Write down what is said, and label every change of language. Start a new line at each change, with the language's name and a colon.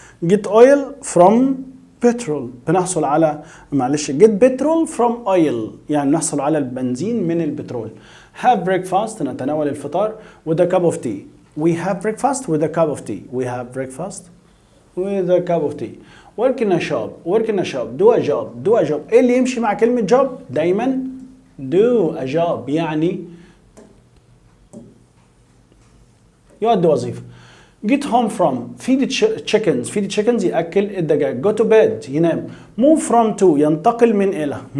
English: get oil from petrol
Arabic: بنحصل على
English: get petrol from oil
Arabic: يعني نحصل على البنزين من البترول.
English: have breakfast
Arabic: نتناول الفطار
English: with a cup of tea. we have breakfast with a cup of tea. we have breakfast with a cup of tea. work in a shop do a job.
Arabic: ايه اللي يمشي مع كلمة job؟ دايما
English: do a job
Arabic: يعني يؤدي وظيفة.
English: get home from feed chickens
Arabic: يأكل الدجاج.
English: go to bed ينام. move from to
Arabic: ينتقل من إلى.